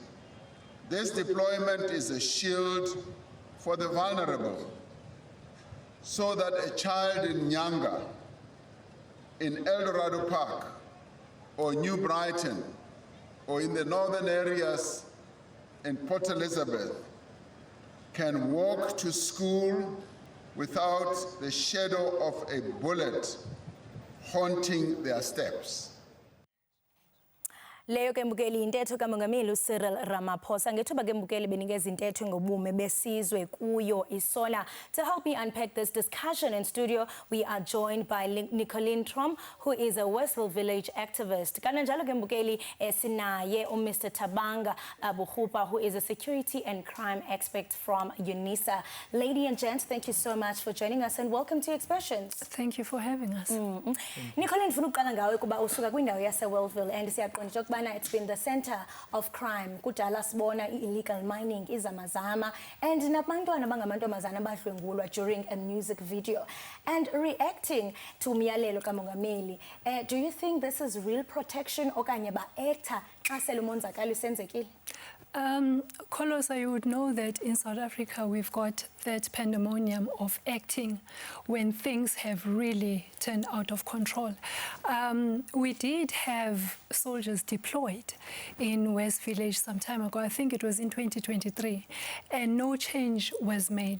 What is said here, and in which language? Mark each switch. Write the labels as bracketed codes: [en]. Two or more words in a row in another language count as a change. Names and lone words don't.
[en] This deployment is a shield for the vulnerable, so that a child in Nyanga, in El Dorado Park, or New Brighton, or in the northern areas in Port Elizabeth, can walk to school without the shadow of a bullet haunting their steps. [xh] Leyo ke mbukeli intetho kamongameli Cyril Ramaphosa ngethuba ke mbukeli benikeza intetho ngobume besizwe kuyo isola. [en] To help me unpack this discussion in studio, we are joined by Nicoline Trom, who is a Westville Village activist. [xh] Kananjalo ke mbukeli sinaye Mr. Tabanga Buhupa, [en] who is a security and crime expert from UNISA. Lady and gents, thank you so much for joining us and welcome to Expressions. Thank you for having us. [xh] Nicoline, ndifuna uqala ngawe kuba usuka kwindawo yase Westville and siyaqonda [en] it's been the center of crime. [xh] Kudala sibona [en] illegal mining, [xh] izamazama, and nabantwana bangamantombazana badlwengulwa [en] during a music video. And reacting to [xh] umyalelo kamongameli, [en] do you think this is real protection [xh] okanye ba-actor xa sele umonzakalo usenzekile? [en] Kolosa, you would know that in South Africa we've got that pandemonium of acting when things have really turned out of control. We did have soldiers deployed in West Village some time ago. I think it was in 2023, and no change was made.